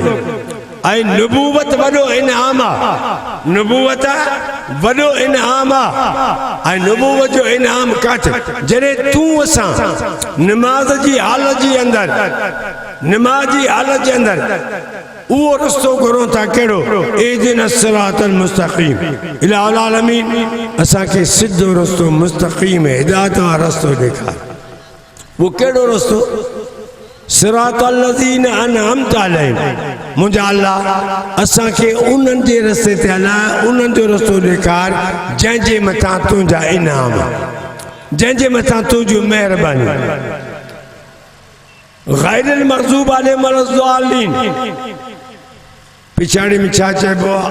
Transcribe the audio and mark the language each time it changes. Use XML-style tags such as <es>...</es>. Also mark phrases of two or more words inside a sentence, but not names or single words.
<sd>ऐं नबूवत वॾो इनाम आहे। नबूवत वॾो इनाम आहे। ऐं नबूवत जो इनाम काथे जॾहिं तूं असां नमाज़ जी हालत जे अंदरि नमाज़ जी हालत जे अंदरि उहो रस्तो घुरो था कहिड़ो</sd> <ar>اهدنا الصراط المستقيم إله العالمين</ar> <sd>असांखे सिधो रस्तो मुस्तक़ीम हिदायत वारो रस्तो ॾेखार। वो कहिड़ो रस्तो</sd> <ar>صراط الذين أنعمت عليهم.</ar> <sd>मुंहिंजा अल्लाह असांखे उन्हनि जे रस्ते ते हलाए, उन्हनि जो रस्तो ॾेखार जंहिंजे मथां तुंहिंजा इनाम, जंहिंजे मथां तुंहिंजूं महिरबानी।</sd> <ar>غير المغضوب عليهم ولا الضالين</ar> <sd>पिछाड़ी में छा चइबो आहे?</sd>